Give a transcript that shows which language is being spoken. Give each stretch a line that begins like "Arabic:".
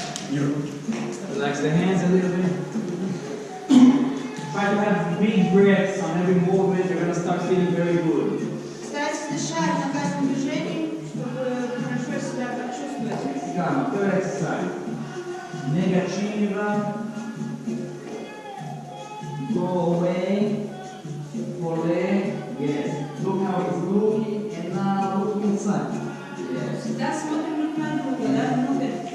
English: Relax the hands a little bit. Try to have big breaths on every movement. You're going to start feeling very good.
Russian: Старайтесь дышать на каждом движении, чтобы хорошо себя почувствовать.
English: Calma, third exercise. Negativa. Go away. Pole. Yes. Look how it's looking and now look inside. Yes.
Russian: Всегда смотрим друг на друга, да, внутрь.